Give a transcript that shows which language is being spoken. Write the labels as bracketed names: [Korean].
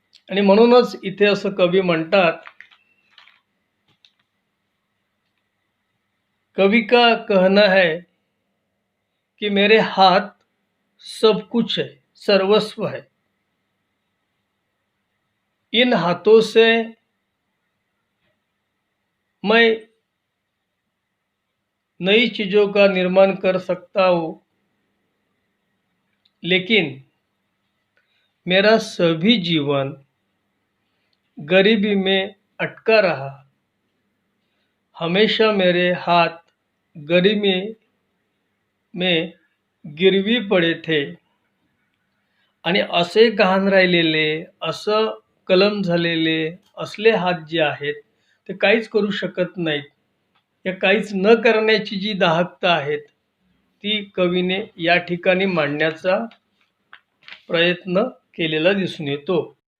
[Marathi] आणि म्हणूनच इथे असं कवी म्हणतात, [Hindi] कवि का कहना है कि मेरे हाथ सब कुछ है, सर्वस्व है. इन हाथों से मैं नई चीजों का निर्माण कर सकता हूँ, लेकिन मेरा सभी जीवन गरीबी में अटका रहा. हमेशा मेरे हाथ गरीबी में गिरवी पडे थे. [Marathi] आणि असे गहाण राहिलेले, असं कलम झालेले असले हात जे आहेत ते काहीच करू शकत नाहीत. या काहीच न करण्याची जी दाहकता आहेत ती कवीने या ठिकाणी मांडण्याचा प्रयत्न केलेला दिसून येतो.